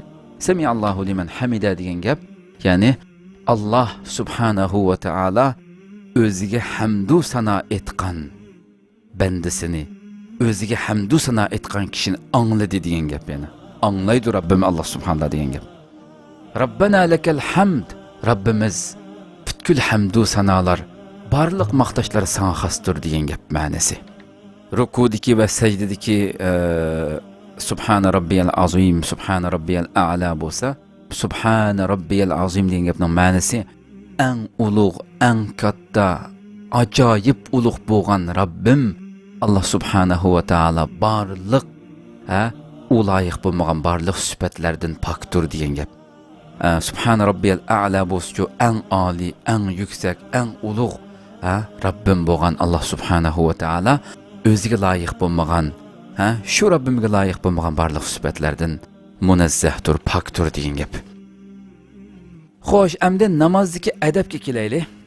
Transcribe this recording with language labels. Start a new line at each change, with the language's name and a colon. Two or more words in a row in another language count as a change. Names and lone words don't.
Arabic: سمع الله لمن حمده
Uzbek: degan gap, ya'ni
Arabic: الله سبحانه وتعالى
Uzbek: o'ziga hamdu sano etgan bandasini, o'ziga hamdu sano etgan kishini angladi degan gap, ya'ni anglaydi Rabbim
Arabic: الله سبحانه
Uzbek: degan gap.
Arabic: ربنا لك الحمد,
Uzbek: Rabbimiz butkul hamdu sanolar, barliq maqtashlar sana xosdir degan gap ma'nosi.
Turkish: Rukudiki ve secdedeki
Arabic: سبحان ربي العظيم, سبحان ربي الأعلى
Uzbek: bo'lsa,
Arabic: سبحان ربي العظيم
Uzbek: degan gapning ma'nosi eng ulug', eng katta, ajoyib ulug' bo'lgan Rabbim
Arabic: الله سبحانه وتعالى
Uzbek: barliq u loyiq bo'lmagan barliq sifatlardan pokdir degan gap.
Arabic: سبحان ربي الأعلى
Uzbek: bo'lsa, eng oliy, eng yuksak, eng ulug' Rabbim bo'lgan
Arabic: الله سبحانه وتعالى
Uzbek: o'ziga loyiq bo'lmagan, shu Rabbimga loyiq bo'lmagan barliq sifatlardan munazzahdir, pokdir degan gap. Xo'sh, endi namozdagi adabga kelaylik.